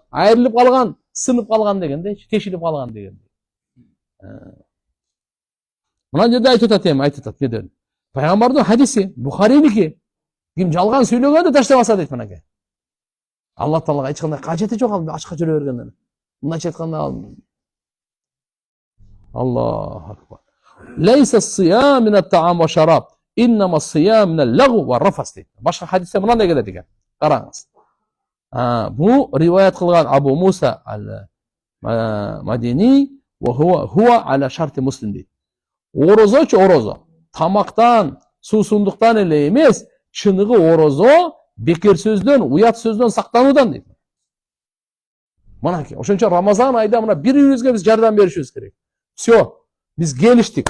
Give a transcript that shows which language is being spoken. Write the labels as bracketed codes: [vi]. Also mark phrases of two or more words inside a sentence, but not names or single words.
[ky] Айрылып калган, сынып калган дегенде, тешилип калган деген. Мына жерде айтып атат, неден? Пайгамбардын хадиси, Бухариники. Ким жалган сүйлөгөндө таштабаса дейт мынакей. Алла Таалага эч кандай кажети жок ал ачка жүрө бергенден. Мындайча айтканда [ar] الله أكبر. ليس الصيام من الطعام والشراب إنما الصيام من اللغو والرفث дейт. [ky] Башка хадисте мындай келет экен. Караңыз. Бу риваят кылган Абу Муса ал-Мадини [ar] وهو على شرط مسلم [ky] дейт. Орозочу орозо. Тамактан, суусундуктан эле эмес, чыныгы орозо бекер сөздөн, уят сөздөн сактануудан дейт. Мынакей, ошончо Рамазан айда мына бири-бирибизге биз жардам беришибиз керек. Все, биз келиштик.